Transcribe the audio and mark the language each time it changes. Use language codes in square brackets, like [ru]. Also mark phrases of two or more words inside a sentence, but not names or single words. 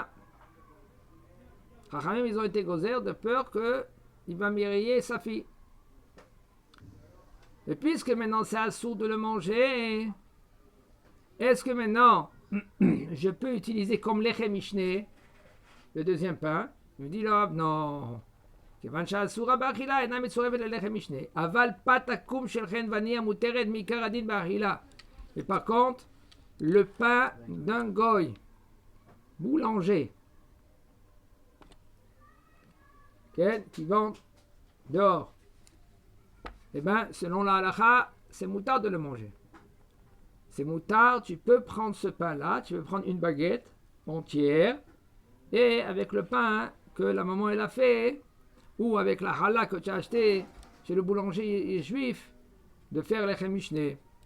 [fr] Chachamim, ils ont été gozer de peur qu'il va mirailler sa fille. Et puisque maintenant c'est assourd de le manger, est-ce que maintenant je peux utiliser comme [he] לחם משנה [fr] le deuxième pain? Il me dit là, non. [he] כיוון שהאסורה באכילה אינה מצורפת ללחם משנה, אבל פת הקום של חנווני המותרת מעיקר הדין באכילה. [fr] Et par contre, le pain d'un goy, boulanger, qui vend dehors, eh bien, selon la halakha, c'est moutard de le manger. C'est moutard, tu peux prendre ce pain-là, tu peux prendre une baguette entière, et avec le pain que la maman elle a fait, ou avec la challah que tu as acheté chez le boulanger juif, de faire [he] לחם משנה.